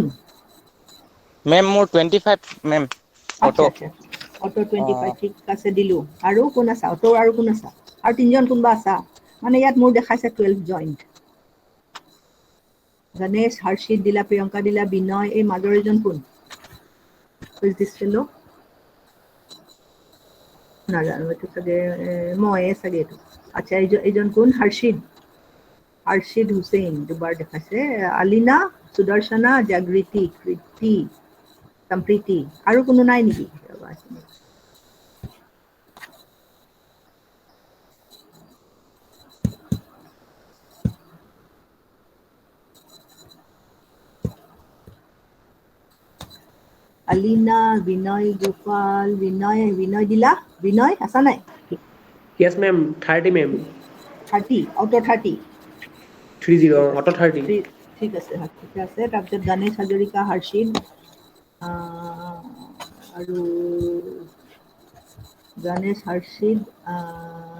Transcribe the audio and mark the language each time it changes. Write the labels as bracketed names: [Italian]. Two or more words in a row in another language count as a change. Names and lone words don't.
[Assamese] মেম মোৰ 25 মেম আচ্ছা অটো আচ্ছা অটো 25 ঠিক আছে দিলো আৰু কোন আছা অটো আৰু কোন আছা আৰু তিনিজন কোনোবা আছা মানে ইয়াত মোৰ দেখাইছে 12 জইন্ট গণেশ হৰ্ষিত দিলা প্ৰিয়ংকা দিলা বিনয় এই মাজৰ এজন কোন [English] is this fellow [Assamese] নাজানো এইটো চাগে ময়ে চাগে এইটো আচ্ছা এইজন কোন হৰ্ষিত হুছেইন দুবাৰ দেখাইছে আলিনা সুদৰ্শনা জাগৃতি কৃতি সম্প্ৰীতি আৰু কোনো নাই নেকি ৰবা এক মিনিট। আলিনা বিনয় গোপাল বিনয় দিলা বিনয় আছা নাই [English] yes ma'am 30 ma'am [Assamese] 30 অটো 30 30 ঠিক auto আছে 30 ঠিক আছে ঠিক আছে তাৰপিছত গণেশ হাজৰিকা হৰ্ষিত আৰু গণেশ হৰ্ষিত